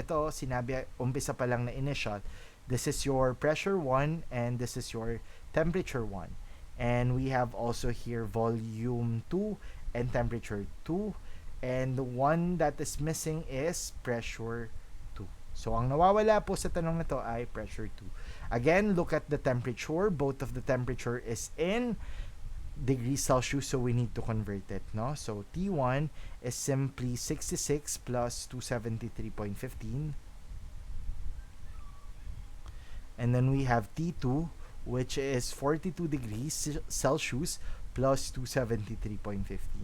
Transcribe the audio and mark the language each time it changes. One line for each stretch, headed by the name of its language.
Filipino: Ito, sinabi, umpisa pa lang na initial.
English: This is your pressure 1 and this is your temperature 1. And we have also here volume 2 and temperature 2. And the one that is missing is pressure 2.
Filipino: So, ang nawawala po sa tanong na to ay pressure 2.
English: Again, look at the temperature. Both of the temperature is in degrees Celsius, so we need to convert it, no? So, T1 is simply 66 plus 273.15. And then we have T2, which is 42 degrees Celsius plus 273.15.